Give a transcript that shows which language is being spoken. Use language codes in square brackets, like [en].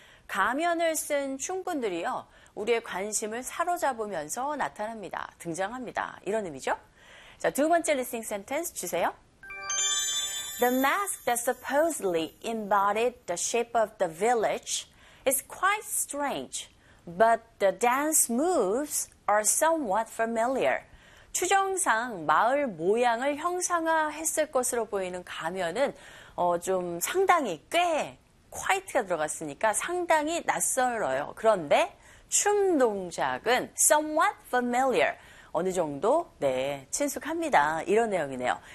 [ko] 가면을 쓴 춤꾼들이요, 우리의 관심을 사로잡으면서 나타납니다. 등장합니다. 이런 의미죠? 자, 두 번째 listening sentence 주세요. [en] The mask that supposedly embodied the shape of the village is quite strange, but the dance moves are somewhat familiar. [ko] 추정상 마을 모양을 형상화했을 것으로 보이는 가면은 좀 상당히 꽤 quite가 들어갔으니까 상당히 낯설어요. 그런데 춤 동작은 [en] somewhat familiar. [ko] 어느 정도 네 친숙합니다. 이런 내용이네요.